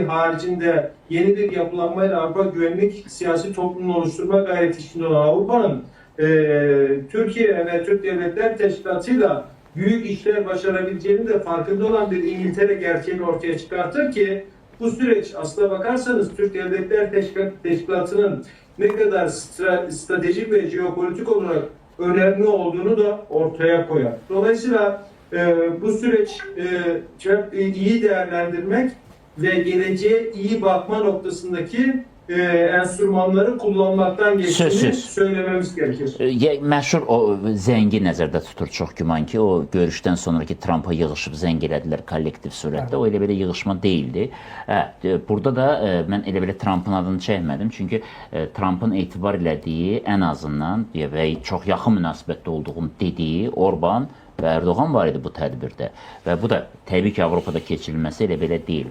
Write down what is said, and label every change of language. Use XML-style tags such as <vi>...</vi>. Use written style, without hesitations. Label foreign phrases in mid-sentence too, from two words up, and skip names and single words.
<tr>haricinde yeni bir yapılanmayla Avrupa güvenlik siyasi toplumunu oluşturma gayreti içinde olan Avrupa'nın Türkiye ve Türk Devletler Teşkilatı'yla büyük işler başarabileceğini de farkında olan bir İngiltere gerçeğini ortaya çıkartır ki bu süreç aslına bakarsanız Türk Devletler Teşkilatı'nın ne kadar stratejik ve jeopolitik olarak önemli olduğunu da ortaya koyar. Dolayısıyla bu süreç çok iyi değerlendirmek ve geleceğe iyi bakma noktasındaki enstrümanları kullanmaktan geçtiğini söylememiz gerekir.</tr> <az>Məşhur o zəngi nəzərdə tutur çox güman ki, o görüşdən sonraki Trumpa yığışıb zəng elədilər kollektiv surətdə. O elə belə yığışma deyildi. Burada da mən elə belə Trumpın adını çəkmədim. Çünki Trumpın etibar elədiyi ən azından və çox yaxın münasibətdə olduğum dediyi Orban və Erdoğan var idi bu tədbirdə və bu da təbii ki, Avropada keçirilməsi elə belə deyil.</az>